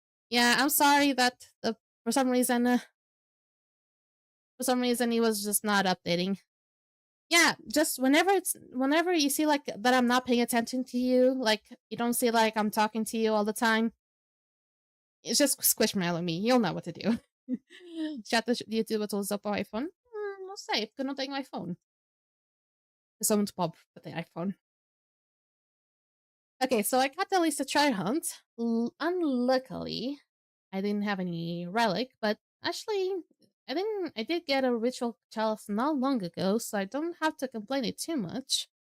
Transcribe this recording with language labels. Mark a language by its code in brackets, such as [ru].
[en] Yeah, I'm sorry that for some reason, he was just not updating. Yeah, just whenever you see like that I'm not paying attention to you, like you don't see like I'm talking to you all the time, it's just squishmallow me. You'll know what to do. Chat the YouTube tools up iPhone. [pt] Não sei, porque eu não tenho iPhone. Eu sou muito pobre para ter iPhone. [en] Okay, so I got at least a try hunt. Unluckily, I didn't have any relic, but actually, I did get a ritual chalice not long ago, so I don't have to complain it too much.